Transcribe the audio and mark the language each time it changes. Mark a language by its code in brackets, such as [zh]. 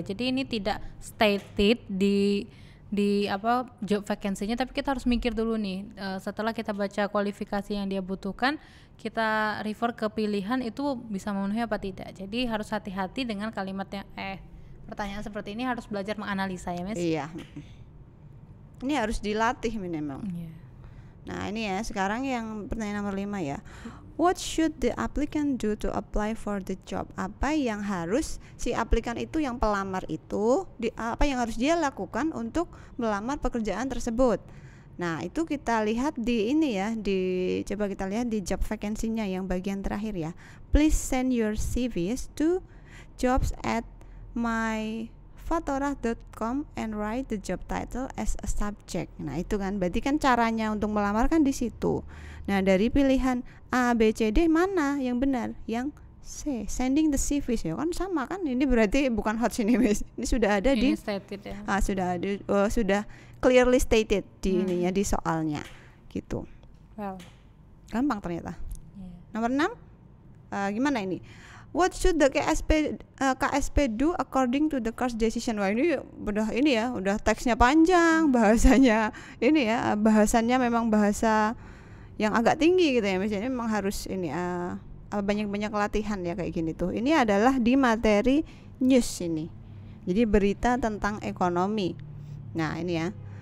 [id] Jadi ini tidak stated di job vacancy-nya, tapi kita harus mikir dulu nih, setelah kita baca kualifikasi yang dia butuhkan, kita refer ke pilihan itu bisa memenuhi apa tidak. Jadi harus hati-hati dengan kalimatnya. Pertanyaan seperti ini harus belajar menganalisa ya, Miss. Iya. Ini harus dilatih minimal. Nah, ini ya, sekarang yang pertanyaan nomor 5 ya. [en] What should the applicant do to apply for the job? [id] Apa yang harus si aplikan itu, yang pelamar itu, apa yang harus dia lakukan untuk melamar pekerjaan tersebut? Nah, itu kita lihat di ini ya, coba kita lihat di job vacancy-nya yang bagian terakhir ya. [en] Please send your CVs to jobs@myfatorah.com and write the job title as a subject. [id] Nah, itu kan berarti kan caranya untuk melamar kan di situ. Nah, dari pilihan A, B, C, D mana yang benar? Yang C, [en] sending the CVs [id] ya kan sama kan? Ini berarti bukan hot ini, Miss. Ini sudah ada ini stated ya. Sudah [en] clearly stated [id] di ininya, di soalnya gitu. Well, gampang ternyata. Nomor 6, gimana ini? [en] What should the KSP do according to the course decision? [id] Wah, ini udah teksnya panjang, bahasanya ini ya, bahasannya memang bahasa yang agak tinggi gitu ya, misalnya memang harus ini banyak-banyak latihan ya kayak gini tuh. Ini adalah di materi news ini. Jadi berita tentang ekonomi. Nah, ini ya.